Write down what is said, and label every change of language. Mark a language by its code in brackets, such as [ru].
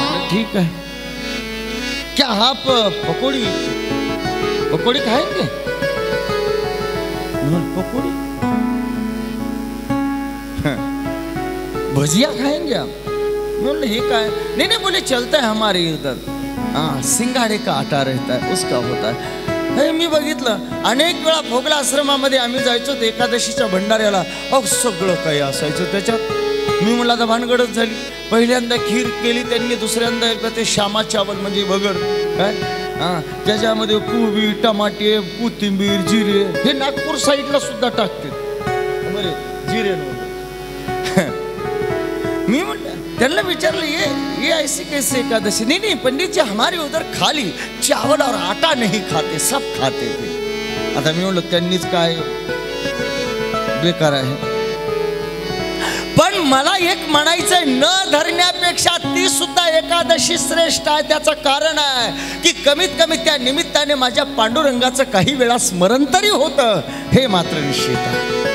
[hi] ठीक है, क्या आप पकोड़ी पकोड़ी खाएंगे? पकोड़ी भजिया खाएंगे आप? बोले ये क्या है? नहीं बोले चलता है हमारे इधर, सिंगाड़े का आटा रहता है उसका होता है. [mr] हे मी बघितलं अनेक वेळा भोगला आश्रमामध्ये आम्ही जायचो एकादशीच्या भंडाऱ्याला. सगळं काही असायचं त्याच्यात. मी म्हणलं आता भानगडच झाली. पहिल्यांदा खीर केली त्यांनी, दुसऱ्यांदा एकदा ते श्यामा चावल म्हणजे बगर काय त्याच्यामध्ये कोबी, टमाटे, कोथिंबीर, जिरे. हे नागपूर साईडला सुद्धा टाकते बरे जिरे. मी म्हणलं त्यांना विचारलं [hi] ये ऐसी कैसे एकादशी? नहीं पंडित जी हमारे उधर खाली चावल और आटा नहीं खाते, सब खाते थे. [mr] आता मी म्हणलं त्यांनीच काय बेकार आहे. पण मला एक म्हणायचंय, न धरण्यापेक्षा ती सुद्धा एकादशी श्रेष्ठ आहे. त्याचं कारण आहे की कमीत कमी त्या निमित्ताने माझ्या पांडुरंगाचं काही वेळा स्मरण तरी होतं, हे मात्र निश्चित आहे.